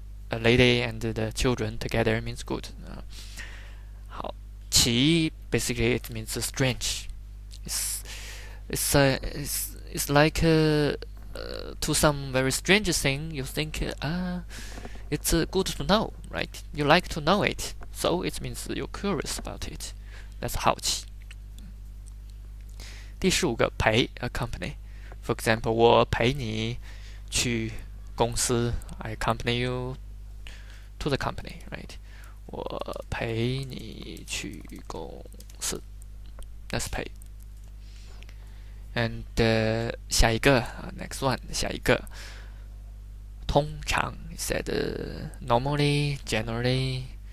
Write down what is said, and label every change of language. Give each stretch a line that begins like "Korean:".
English: A lady and the children together means good. 好奇 basically it means strange. It's like to some very strange thing you think it's good to know, right? You like to know it, so it means you're curious about it. That's 好奇.
Chinese: 第15个陪
English: accompany. For example,
Chinese: 我陪你去公司.
English: I accompany you to the company, right?
Chinese: 我陪你去公司.That's 陪.
English: And 下一个 next one.
Chinese: 下一个通常
English: said normally, generally.